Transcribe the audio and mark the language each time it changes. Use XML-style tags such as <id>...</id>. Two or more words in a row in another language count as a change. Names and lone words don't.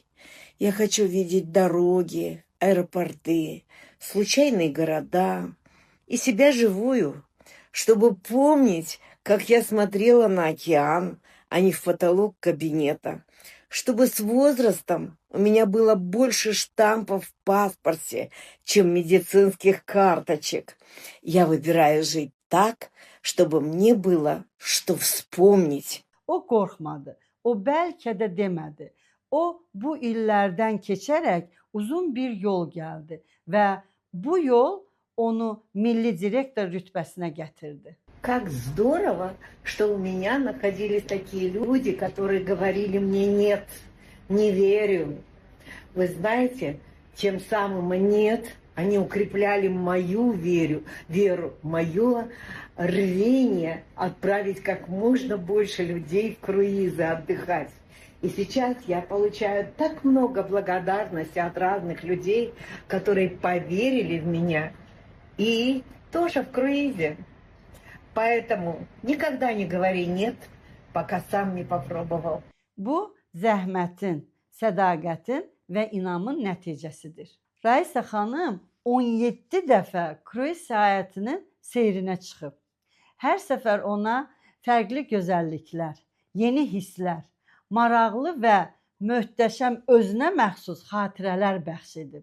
<ru>Я хочу видеть дороги, аэропорты, случайные города и себя живую, чтобы помнить, как я смотрела на океан, а не в потолок кабинета, чтобы с возрастом у меня было больше штампов в паспорте, чем медицинских карточек. Я выбираю жить так, чтобы мне было что вспомнить.</ru> <az>O qorxmadı, o bəlkə də demədi. O bu illərdən keçərək uzun bir yol gəldi və bu yol onu milli direktor rütbəsinə gətirdi.</az> <ru>Как здорово, что у меня находились такие люди, которые говорили мне «нет, не верю». Вы знаете, тем самым «нет» они укрепляли мою веру, мое рвение отправить как можно больше людей в круизы отдыхать. И сейчас я получаю так много благодарности от разных людей, которые поверили в меня и тоже в круизе. Поэтому никогда не говори «нет», пока сам не попробовал.</ru> <az>Bu, zəhmətin, sədaqətin və inamın nəticəsidir. Raisa xanım 17 dəfə kruiz səyahətinin seyrinə çıxıb. Hər səfər ona fərqli gözəlliklər, yeni hisslər, maraqlı və möhtəşəm özünə məxsus xatirələr bəxş edib.</az>